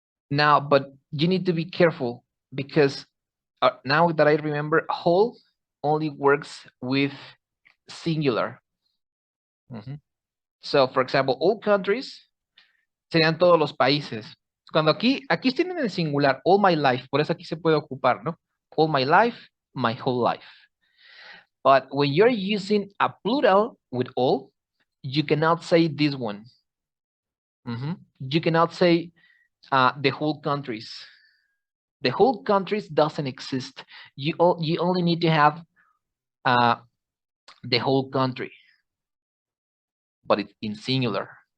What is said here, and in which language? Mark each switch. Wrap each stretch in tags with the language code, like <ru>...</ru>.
<en>Now, but you need to be careful because now that I remember, whole only works with singular. So, for example, all countries</en> <es>serían todos los países. Cuando aquí tienen el singular,</es> <en>all my life,</en> <es>por eso aquí se puede ocupar, ¿no?</es> <en>All my life, my whole life. But when you're using a plural with all, you cannot say this one. You cannot say the whole countries. The whole countries doesn't exist. You only need to have the whole country, but it's in singular.</en>